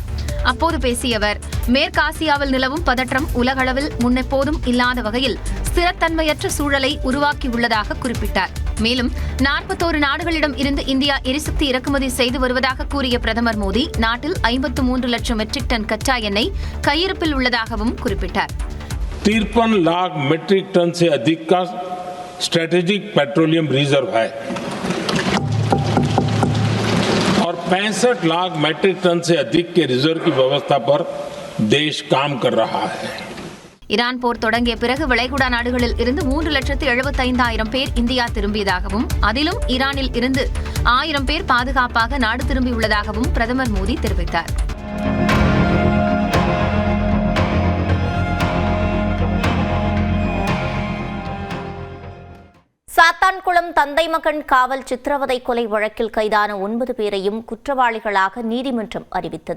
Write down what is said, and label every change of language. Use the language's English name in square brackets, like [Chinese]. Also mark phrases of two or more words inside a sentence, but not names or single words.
[Tamil] அப்போது பேசிய அவர், மேற்காசியாவில் நிலவும் பதற்றம் உலகளவில் முன்னெப்போதும் இல்லாத வகையில் ஸ்திரத்தன்மையற்ற சூழலை உருவாக்கியுள்ளதாக குறிப்பிட்டார். மேலும் 41 நாடுகளிடம் இருந்து இந்தியா எரிசக்தி இறக்குமதி செய்து வருவதாக கூறிய பிரதமர் மோடி நாட்டில் 53 லட்சம் மெட்ரிக் டன் கச்சா எண்ணெய் கையிருப்பில் உள்ளதாகவும் குறிப்பிட்டார். [Hindi] 53 लाख மெட்ரிक टन से अधिक का [English] strategic petroleum reserve [Hindi] है और 65 लाख மெட்ரிக் टन से अधिक के रिजर्व की व्यवस्था पर देश काम कर रहा है. [Tamil] ஈரான் போர் தொடங்கிய பிறகு வளைகுடா நாடுகளில் இருந்து 3,75,000 பேர் இந்தியா திரும்பியதாகவும் அதிலும் ஈரானில் இருந்து 1000 பேர் பாதுகாப்பாக நாடு திரும்பியுள்ளதாகவும் பிரதமர் மோடி தெரிவித்தார். சாத்தான்குளம் தந்தை மகன் காவல் சித்திரவதை கொலை வழக்கில் கைதான 9 பேரையும் குற்றவாளிகளாக நீதிமன்றம் அறிவித்தது.